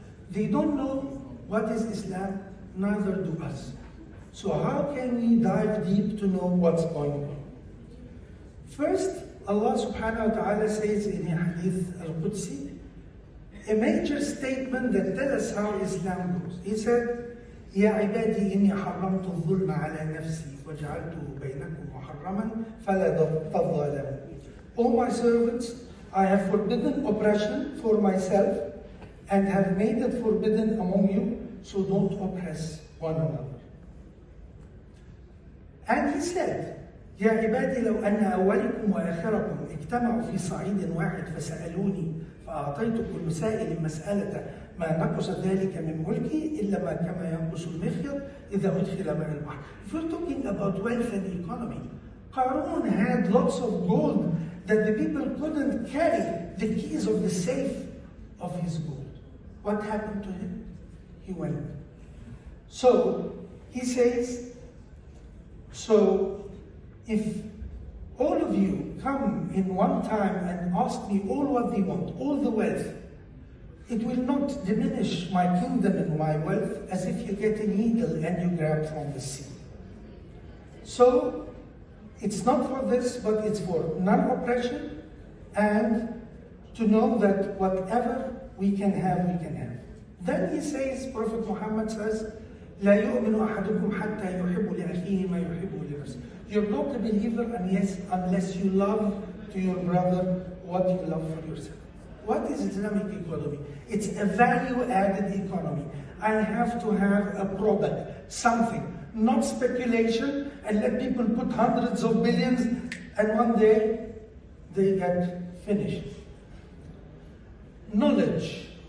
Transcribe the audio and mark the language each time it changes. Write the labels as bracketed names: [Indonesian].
[English] They don't know what is Islam, neither do us. So how can we dive deep to know what's going on? First, Allah subhanahu wa ta'ala says in Hadith al-Qudsi, a major statement that tells us how Islam goes. He said, [Arabic] يا عبادي إني حرمت الظلم على نفسي وجعلته بينكم محرما فلا تظالموا. [English] O my servants, I have forbidden oppression for myself and have made it forbidden among you, so don't oppress one another. And he said, [Arabic] يا عبادي لو أن أولكم وآخركم اجتمعوا في صعيد واحد فسألوني فأعطيت كل سائل مسألة ما نقص ذلك من ملكي إلا ما كما ينقص المخيط إذا أدخل ماء البحر. [English] If we're talking about wealth and economy, Qarun had lots of gold that the people couldn't carry the keys of the safe of his gold. What happened to him? He went. So he says, so if all of you come in one time and ask me all what they want, all the wealth, it will not diminish my kingdom and my wealth as if you get a needle and you grab from the sea. So it's not for this, but it's for non-oppression and to know that whatever we can have, we can have. Then he says, Prophet Muhammad says, [Arabic] لا يؤمن أحدكم حتى يحب لأخيه ما يحب لنفسه. [English] You're not a believer unless you love to your brother what you love for yourself. What is Islamic economy? It's a value-added economy. I have to have a product, something, not speculation, and let people put hundreds of billions, and one day they get finished. Knowledge.